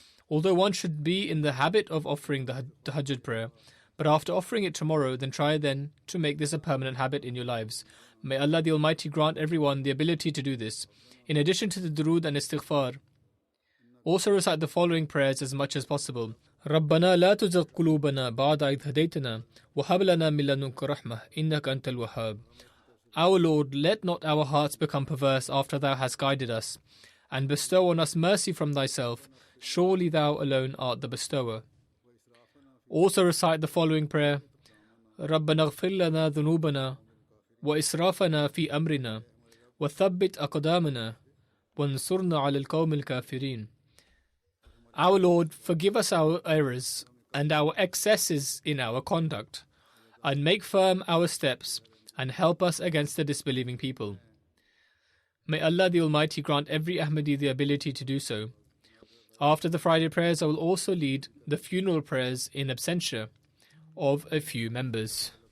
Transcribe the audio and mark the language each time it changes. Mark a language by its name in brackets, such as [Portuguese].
[English] Although one should be in the habit of offering the Tahajjud prayer, but after offering it tomorrow, then try then to make this a permanent habit in your lives. May Allah the Almighty grant everyone the ability to do this. In addition to the durood and istighfar, also recite the following prayers as much as possible. [Arabic] ربنا لا تزغ قلوبنا بعد إذ هديتنا وهب لنا من لدنك رحمة إنك أنت الوهاب. [English] Our Lord, let not our hearts become perverse after Thou hast guided us, and bestow on us mercy from Thyself. Surely Thou alone art the bestower. Also recite the following prayer. [Arabic] ربنا اغفر لنا ذنوبنا وإسرافنا في أمرنا وثبت أقدامنا وانصرنا على القوم الكافرين. [English] Our Lord, forgive us our errors and our excesses in our conduct, and make firm our steps, and help us against the disbelieving people. May Allah the Almighty grant every Ahmadi the ability to do so. After the Friday prayers, I will also lead the funeral prayers in absentia of a few members.